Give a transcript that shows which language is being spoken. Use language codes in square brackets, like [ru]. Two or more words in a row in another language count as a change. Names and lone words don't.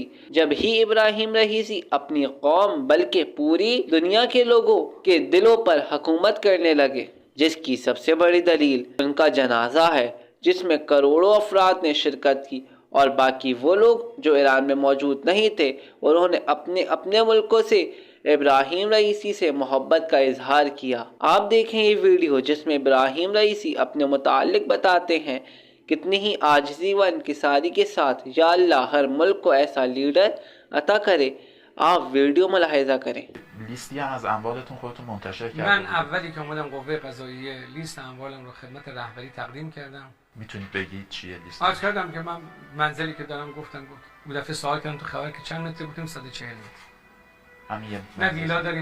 [ur] جب ہی ابراہیم رئیسی اپنی قوم بلکہ پوری دنیا کے لوگوں کے دلوں پر حکومت کرنے لگے، جس کی سب سے بڑی دلیل ان کا جنازہ ہے، جس میں کروڑوں افراد نے شرکت کی، اور باقی وہ لوگ جو ایران میں موجود نہیں تھے، انہوں نے اپنے اپنے ملکوں سے ابراہیم رئیسی سے محبت کا اظہار کیا۔ آپ دیکھیں یہ ویڈیو، جس میں ابراہیم رئیسی اپنے متعلق بتاتے ہیں کتنی ہی عاجزی و انکساری کے ساتھ، یا اللہ ہر ملک کو ایسا لیڈر عطا کرے۔ آپ ویڈیو ملاحظہ کریں۔ [fa] لیستی هم از اموالتون خودتون منتشر کردید. من اولی که اومدم قوه قضاییه لیست اموالم رو خدمت رهبری تقدیم کردم. میتونید بگید چیه لیست؟ عرض کردم که من منزلی که دارم گفتم بود. دفعه سوال کردم تو خبر که چند متر گفتم 140 متر. همین یه نه ویلا داریم.